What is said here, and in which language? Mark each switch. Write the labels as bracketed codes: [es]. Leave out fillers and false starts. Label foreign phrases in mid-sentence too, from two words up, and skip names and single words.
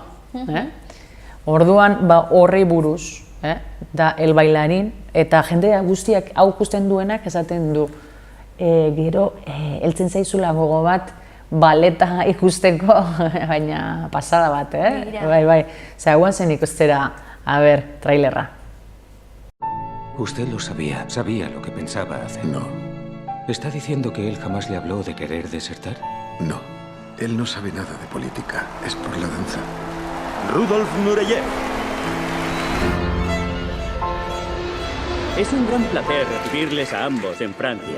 [eu] Orduan, horri buruz, da el bailarin, eta jende guztiak hau ikusten duenak esaten du, gero, heltzen zaizula gogo bat, baleta ikusteko, baina pasada bat, bai. Zaguan zen ikustera, trailerra. [es] Usted lo sabía lo que pensaba hacer. No. ¿Está diciendo que él jamás le habló de querer desertar? No. Él no sabe nada de política. Es por la danza. Rudolf Nureyev. Es un gran placer recibirles a ambos en Francia.